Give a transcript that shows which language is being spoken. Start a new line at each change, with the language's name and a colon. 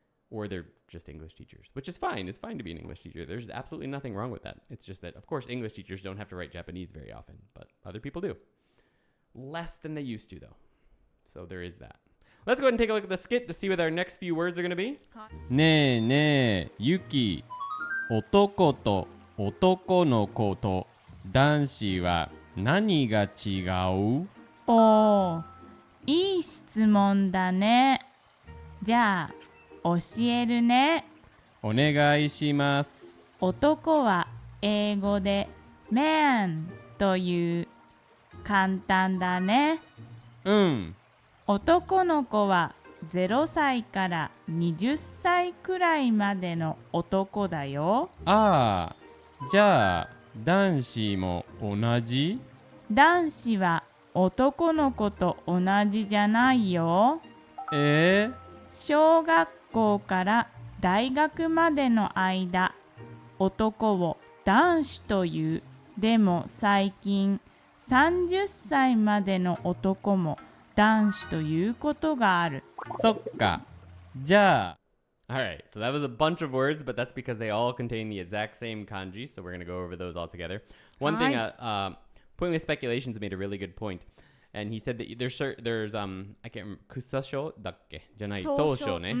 English: Or they're just English teachers, which is fine. It's fine to be an English teacher. There's absolutely nothing wrong with that. It's just that, of course, English teachers don't have to write Japanese very often, but other people do. Less than they used to, though. So there is that. Let's go ahead and take a look at the skit to see what our next few words are going to be.
Japanese: ねえねえ、ユキ。男と男の子と男子は何が違う？おー、いい質問だね。じゃあ、教えるね。お願いします。男は英語で man という。簡単だね。うん。男の子は0歳から20歳くらいまでの男だよ。ああ、じゃあ男子も同じ？男子は男の子と同じじゃないよ。小学校から大学までの間、男を男子という。でも最近30歳までの男も男子ということがある。そっか。じゃあ。
English: Alright, so that was a bunch of words, but that's because they all contain the exact same kanji, so we're going to go over those all together. One thing, Pointless Speculations made a really good point, and he said that there's I can't remember,
Japanese: kusasho dakke? じゃない、sousho ne.